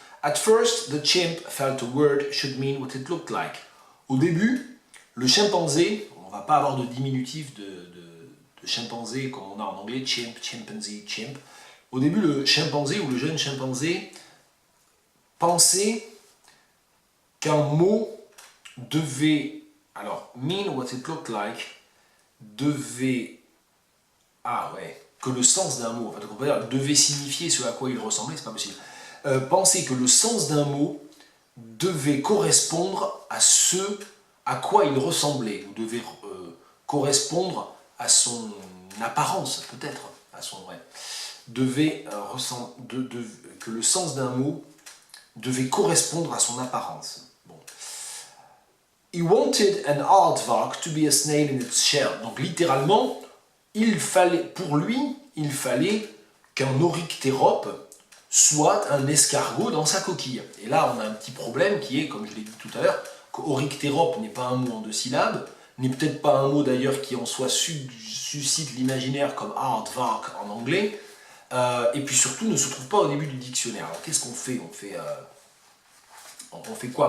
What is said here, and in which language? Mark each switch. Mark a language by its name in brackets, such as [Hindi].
[English] At first, the chimp felt a word should mean what it looked like. [French] Au début, le chimpanzé, on ne va pas avoir de diminutif de chimpanzé comme on a en anglais, chimp, chimpanzee, chimp. Au début, le chimpanzé ou le jeune chimpanzé pensait qu'un mot devait, alors, [English] mean what it looked like, [French] devait, que le sens d'un mot, on peut dire, devait signifier ce à quoi il ressemblait, c'est pas possible. Penser que le sens d'un mot devait correspondre à ce à quoi il ressemblait, ou devait correspondre à son apparence, peut-être, à son vrai, que le sens d'un mot devait correspondre à son apparence. Bon. [English] He wanted an aardvark to be a snail in its shell. [French] Donc littéralement, pour lui, il fallait qu'un oryctérope soit un escargot dans sa coquille. Et là, on a un petit problème qui est, comme je l'ai dit tout à l'heure, qu'oryctérope n'est pas un mot en 2 syllabes, n'est peut-être pas un mot d'ailleurs qui en soi suscite l'imaginaire comme aardvark en anglais, et puis surtout ne se trouve pas au début du dictionnaire. Alors qu'est-ce qu'on fait ? On fait quoi?